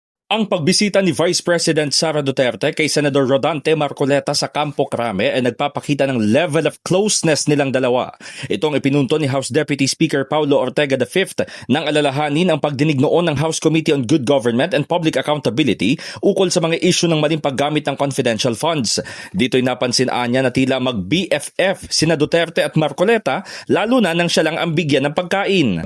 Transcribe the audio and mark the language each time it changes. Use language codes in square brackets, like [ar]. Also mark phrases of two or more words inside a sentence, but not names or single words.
[tl] Ang pagbisita ni Vice President Sara Duterte kay Senador Rodante Marcoleta sa Campo Crame ay nagpapakita ng [en] level of closeness [tl] nilang dalawa. Itong ipinunto ni House Deputy Speaker Paulo Ortega V nang alalahanin ang pagdinig noon ng House Committee on Good Government and Public Accountability ukol sa mga isyu ng maling paggamit ng confidential funds. Dito'y napansin niya na tila mag-BFF sina Duterte at Marcoleta lalo na nang siya lang ang bigyan ng pagkain.